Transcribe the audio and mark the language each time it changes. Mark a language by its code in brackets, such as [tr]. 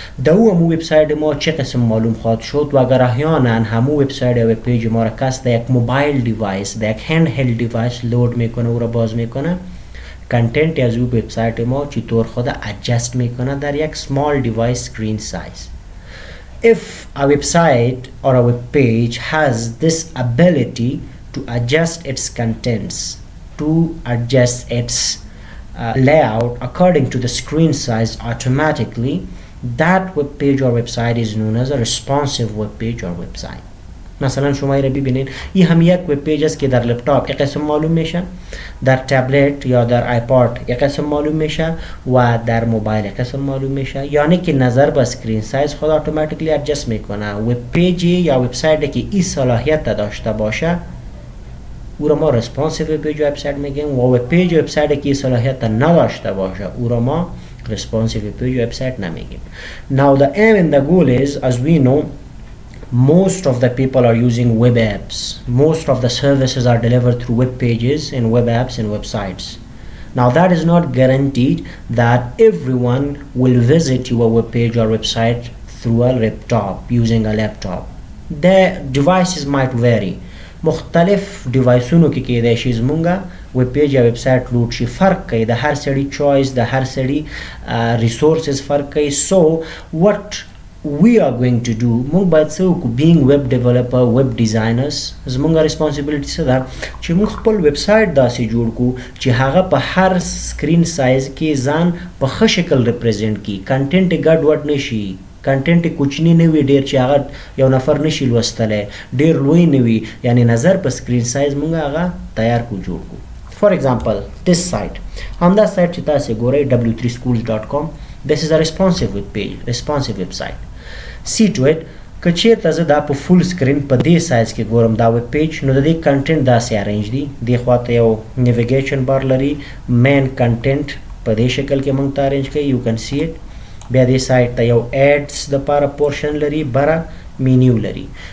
[fa] در او همو وبسایت ما چه قسم معلوم خواهد شد و اگر احیانا همو وبسایت یا وب پیج ما را کس در یک موبایل دیوایس، در یک هند هلد دیوایس لود میکنه و را باز میکنه، کنتنت از او وبسایت ما چطور خود ادجست میکنه در یک small device screen size. [en] If a website or a web page has this ability to adjust its contents, to adjust its layout according to the screen size automatically, that web page or website is known as a responsive web page or website. [fa] مثلا شما را ببینید این هم یک وب پیج است که در لپتاپ یک قسم معلوم میشه، در تبلت یا در آیپاد یک قسم معلوم میشه و در موبایل یک قسم معلوم میشه، یعنی که نظر به اسکرین سایز خود اتوماتیکلی ادجست میکنه. وب پیج یا وبسایت که این صلاحیت داشته باشه او را ما ریسپانسیو وب پیج وبسایت میگیم و وب پیج وبسایت که این صلاحیت نداشته باشه او را ما [en] responsive web page website [fa] نمیگیم. [en] Now the aim and the goal is, as we know, most of the people are using web apps. Most of the services are delivered through web pages and web apps and websites. Now that is not guaranteed that everyone will visit your web page or website through a laptop, using a laptop. The devices might vary. [ps] مختلف دیوایسونو کې کېدای شي زمونږه وب پیج یا ویب سایت لوډ شي. فرق کوي، د هر سړي چوایس، د هر سړي ریسورسز فرق کوي. سو [en] what we are going to do، [ps] مونږ باید څه وکړو؟ [en] being web developer, web designers، [ps] زمونږه ریسپانسیبلیټي څه ده چې مونږ خپل ویب سایت داسې جوړ کړو چې هغه په هر سکرین سایز کې ځان په ښه شکل ریپرزینټ کړي، کنټنټ یې ګډ وډ نه شي، کنټنټ کوچنی نه وي ډیر چې هغه یو نفر نشي لوستلی، ډیر لوی نه وي، یعنی نظر په سکرین سایز مونږ هغه تیار کو جوړ کو. [en] for example this site، [ps] همدا سایت چې تاسو ګورئ [en] w3schools.com، this is a responsive web page، responsive website. see to it [ps] که چیرته زه دا په فول سکرین په دې سایز کې ګورم دا وب پیج، نو د دې کنټنټ داسې ارینج دي. دې خواته یو نیویګیشن بار لري، مین کنټنټ په دې شکل کې مونږ ته ارینج کوي، یو کین سی اټ. بیا دې سایت ته یو ایډز د پاره پورشن لري، بره مینیو لري.